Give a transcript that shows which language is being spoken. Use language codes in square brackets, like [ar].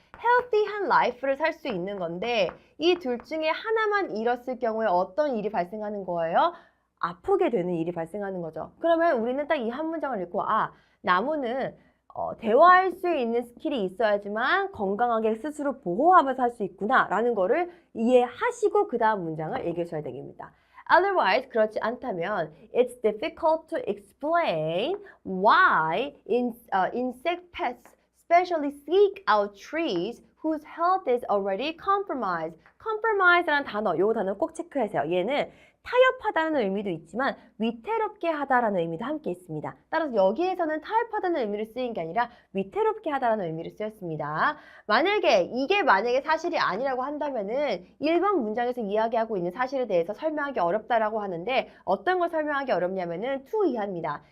[ko] healthy한 life를 살 수 있는 건데 이 둘 중에 하나만 잃었을 경우에 어떤 일이 발생하는 거예요? 아프게 되는 일이 발생하는 거죠. 그러면 우리는 딱 이 한 문장을 읽고 나무는 대화할 수 있는 스킬이 있어야지만 건강하게 스스로 보호하면서 할 수 있구나 라는 거를 이해하시고 그 다음 문장을 읽으셔야 됩니다. [en] Otherwise, [ko] 그렇지 않다면 [en] it's difficult to explain why insect pests specially seek out trees whose health is already compromised. [ko] compromise라는 단어, 이 단어 꼭 체크하세요. 얘는 타협하다는 의미도 있지만 위태롭게 하다라는 의미도 함께 있습니다. 따라서 여기에서는 타협하다는 의미로 쓰인 게 아니라 위태롭게 하다라는 의미로 쓰였습니다. 만약에 사실이 아니라고 한다면은 1번 문장에서 이야기하고 있는 사실에 대해서 설명하기 어렵다라고 하는데 어떤 걸 설명하기 어렵냐면은 to 이하입니다.